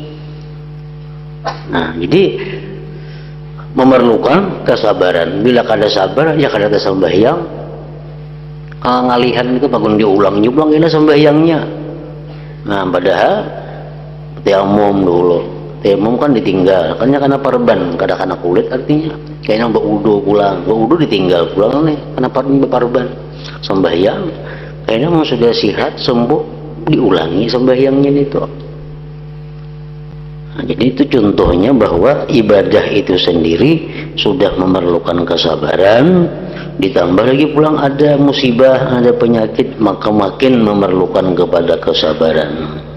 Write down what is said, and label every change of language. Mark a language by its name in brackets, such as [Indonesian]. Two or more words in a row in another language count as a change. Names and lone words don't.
[Indonesian] Nah, jadi memerlukan kesabaran. [Banjar] Bila kada sabar, ya kada sembahyang. Ngalihan itu bangun diulang ini sembahyangnya. [Indonesian] Nah, padahal tayamum dulu. Tayamum kan ditinggal, karena parban, [Banjar] kada kana kulit [Indonesian] artinya. Kayaknya berwudu pulang, berwudu ditinggal pulang nih, kenapa berparban? Sembahyang, kayaknya mau sudah sihat sembuh, diulangi sembahyangnya itu. Nah, jadi itu contohnya bahwa ibadah itu sendiri sudah memerlukan kesabaran, ditambah lagi pulang ada musibah, ada penyakit, maka makin memerlukan kepada kesabaran.